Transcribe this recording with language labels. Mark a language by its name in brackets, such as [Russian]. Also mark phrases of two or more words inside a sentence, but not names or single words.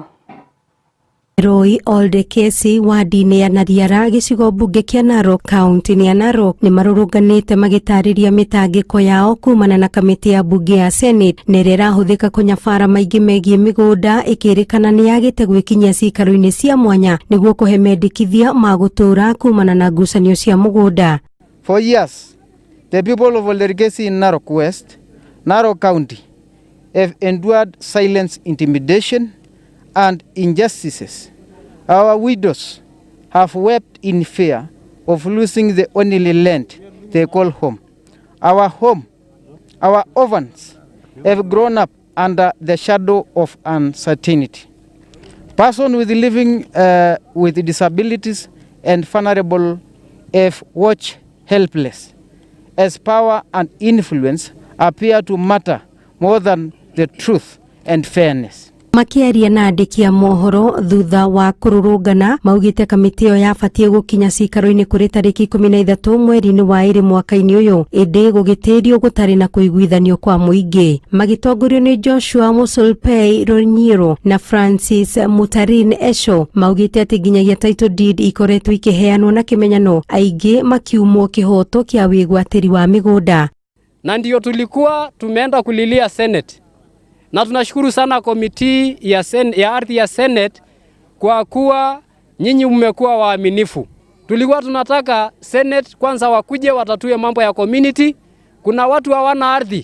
[Kikuyu] Roy Olde Kesi wadi-inĩ ya Nariara gĩcigo mbunge kĩa Narok kaunti-inĩ ya Narok nĩ marũrũnganĩte magĩtarĩria mĩtangĩko yao kumana na kamĩtĩ ya mbunge ya Senate nĩrĩa ĩrahũthĩka kũnyabara maingĩ megiĩ mĩgũnda ĩkĩrĩkana nĩ yagĩte gwĩkinyia cikaro-inĩ cia mwanya nĩguo kũhe mendekithia ma gũtũũra kumana na ngucanio cia mũgũnda. [English] For years, the people of Olde Kesi in Narok West, Narok County have endured silence, intimidation and injustices. Our widows have wept in fear of losing the only land they call home. Our orphans have grown up under the shadow of uncertainty. Persons living with disabilities and vulnerable have watched helpless as power and influence appear to matter more than the truth and fairness. [Kikuyu] Makiaria na andiki a mohoro thutha wa kururungana maugite kamiti yo yabatie gukinya cikaro-ini kuri tariki 13 mweri-ini wa 2 mwaka-ini uyu indi gugitirio gutari na kuiguithanio kwa muingi magitongorio ni Joshua Musolpei Ronyiro na Francis Mutarin Esho maugite ati nginyagia [English] title deed [Kikuyu] ikoretwo ikiheanwo na kimenyano aingi makiumwo kihoto kia wigwatiri wa migunda [Swahili] na ndio tulikuwa tumeenda kulilia Senate. Na tunashukuru sana komiti ya ardhi ya Senate kwa kuwa nyinyi mmekuwa waaminifu. Tulikuwa tunataka Senate kwanza wakuje watatue mambo ya community. Kuna watu hawana ardhi.